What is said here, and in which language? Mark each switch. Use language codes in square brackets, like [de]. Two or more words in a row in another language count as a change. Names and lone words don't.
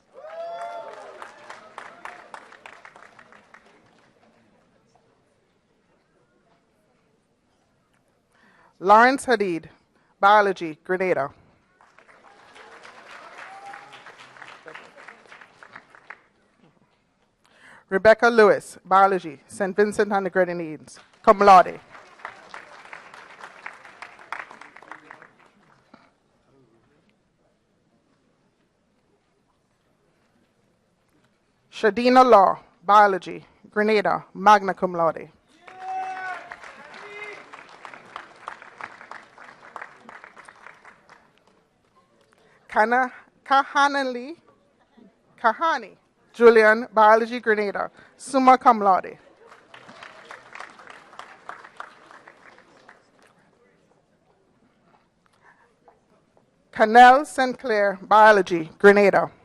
[en] Lawrence Hadid, Biology, Grenada. Rebecca Lewis, Biology, St. Vincent and the Grenadines, [la] cum laude. [en] Shadina Law, Biology, Grenada, [la] magna cum laude. [en] Kahani Julian, Biology, Grenada, [la] summa cum laude. [en] Canel St. Clair, Biology, Grenada.